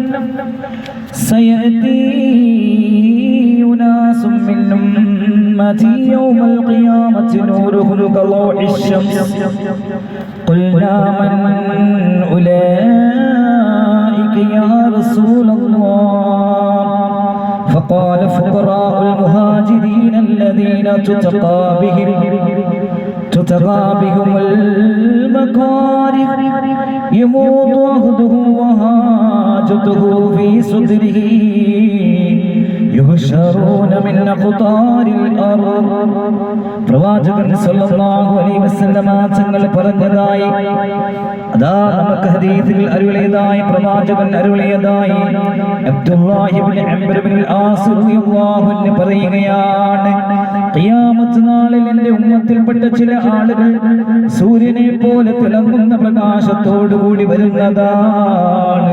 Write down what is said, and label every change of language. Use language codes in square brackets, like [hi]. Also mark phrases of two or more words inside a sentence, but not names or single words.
[ar] سيأتي أناس من أمتي يوم القيامة نورهم كضوء الشمس قلنا من أولئك يا رسول الله فقال فقراء المهاجرين الذين تتقى بهم المكاره يموت عهده وحاجته في صدره يحشرون من أقطار الأرض. [ml] പ്രവാചകൻ [ar] صلى الله عليه وسلم [ml] തങ്ങൾ പറഞ്ഞതായി അതാ നമുക്ക് ഹദീസിൽ അരുളിയതായി പ്രവാചകൻ അരുളിയതായി അബ്ദുല്ലാഹി ഇബ്നു അംർ ഇബ്നുൽ ആസ് [ar] رضي الله عنه [ml] പറയുകയാണ്, ഖിയാമത്ത് നാളിൽ എൻ്റെ ഉമ്മത്തിൽപ്പെട്ട ചില ആളുകൾ സൂര്യനെ പോലെ തിളങ്ങുന്ന പ്രകാശത്തോടു കൂടി വരുന്നതാണ്.